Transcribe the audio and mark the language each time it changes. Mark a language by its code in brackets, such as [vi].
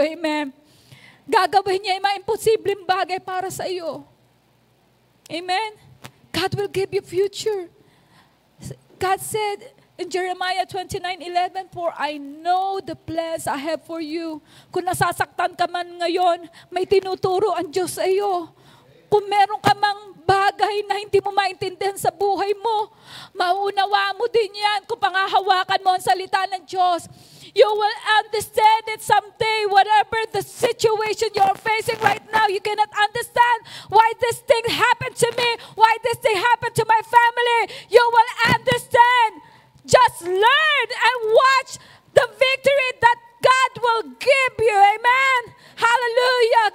[tl] Amen? Gagawin niya yung mga imposibleng bagay para sa iyo. [en] Amen? God will give you future. God said in Jeremiah 29:11, "For I know the plans I have for you." [tl] Kung nasasaktan ka man ngayon, may tinuturo ang Diyos sa iyo. Kung meron ka mang bagay na hindi mo maintindihan sa buhay mo, mauunawa mo din yan kung pangahawakan mo ang salita ng Diyos. [en] You will understand it someday. Whatever the situation you're facing right now, you cannot understand why this thing happened to me, why this thing happened to my family. You will understand. Just learn and watch the victory that God will give you. Amen. Hallelujah.